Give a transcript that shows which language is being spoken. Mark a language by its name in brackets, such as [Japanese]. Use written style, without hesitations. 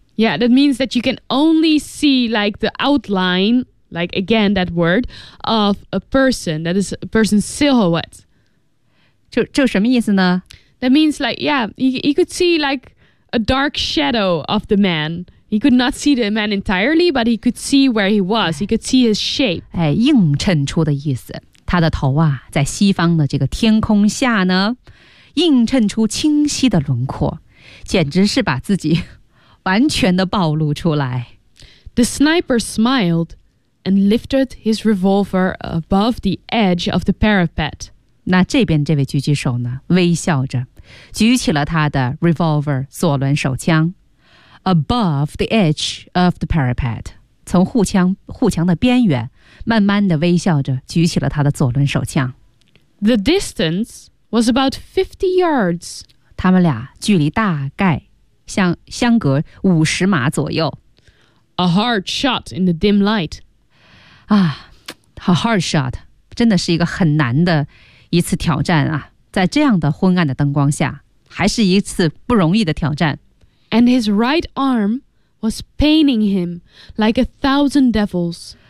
[English] yeah that means that you can only see like the outline like again that word of a person that is a person's silhouette [Chinese] 就什么意思呢 [English] that means like yeah you could see like a dark shadow of the man he could not see the man entirely but he could see where he was he could see his shape [Chinese] 哎，映衬出的意思他的头啊在西方的这个天空下呢映衬出清晰的轮廓简直是把自己完全的暴露出来。 [English] The sniper smiled and lifted his revolver above the edge of the parapet. [Chinese] 那这边这位狙击手呢微笑着举起了他的 revolver 左轮手枪 [English] above the edge of the parapet, [Chinese] 从护墙的边缘慢慢地微笑着举起了他的左轮手枪。 [English] The distance was about 50 yards. [Chinese] 他们俩距离大概相隔50码左右。 [English] A hard shot in the dim light. [Chinese] 啊 , [English] a hard shot, [Chinese] 真的是一个很难的一次挑战啊。在这样的昏暗的灯光下还是一次不容易的挑战。 [English] And his right arm was paining him like 1,000 devils.